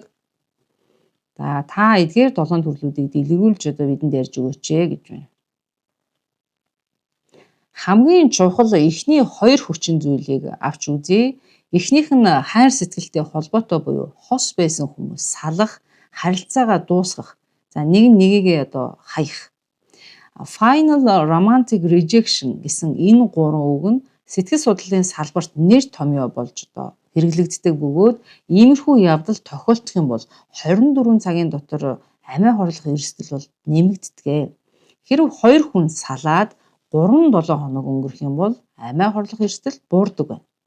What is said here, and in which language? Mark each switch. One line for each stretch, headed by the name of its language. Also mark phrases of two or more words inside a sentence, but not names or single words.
Mongolian: За та эдгээр 7 төрлүүдийг дэлгэрүүлж бидэнд ярьж өгөөч гэж байна. Хамгийн чухал эхний 2 хүчин зүйлийг авч үзье. Эхнийх нь хайр сэтгэлтэй холбоотой буюу хос байсан хүмүүс салах, харилцаагаа дуусгах. За нэгийгээ хаях.
English: Final romantic rejection
Mongolian: гэсэн энэ 3 үг нь сэтгэл судлалын салбарт нэр томьёо болж хэрэглэгддэг бөгөөд иймэрхүү явдал тохиолдох юм бол 24 цагийн дотор амиа хорлох эрсдэл бол нэмэгддэг. Хэрв 2 хүн салаад 3-7 хоног өнгөрөх юм бол амиа хорлох эрсдэл буурдаг байна.